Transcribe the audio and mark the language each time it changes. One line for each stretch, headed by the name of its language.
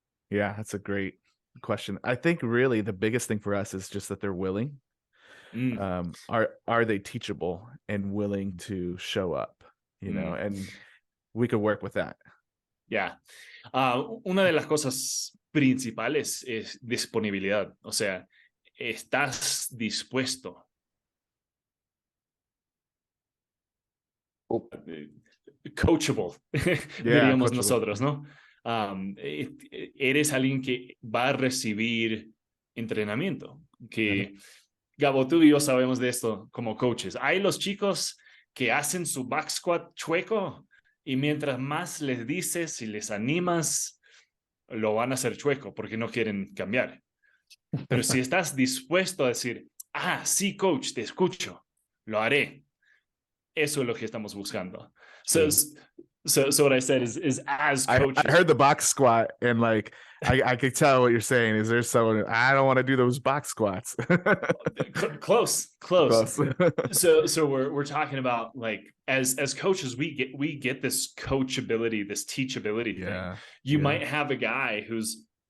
English: Yeah, that's a great question. I think really the biggest thing for us is just that they're willing. Are they teachable and willing to show up, and we could work with that. Yeah.
Spanish: Una de las cosas principales es disponibilidad, o sea, estás dispuesto. Coachable, diríamos coachable. Nosotros, ¿no? Eres alguien que va a recibir entrenamiento, que Gabo, tú y yo sabemos de esto como coaches. Hay los chicos que hacen su back squat chueco y mientras más les dices y les animas, lo van a hacer chueco porque no quieren cambiar. Pero si estás dispuesto a decir, sí, coach, te escucho, lo haré. Eso es lo que estamos buscando.
English: So what I said is as coaches. I heard the box squat and like I could tell what you're saying. Is there someone I don't want to do those box squats? Close. So we're talking about like as coaches we get this coachability, this teachability thing. You might have a guy who's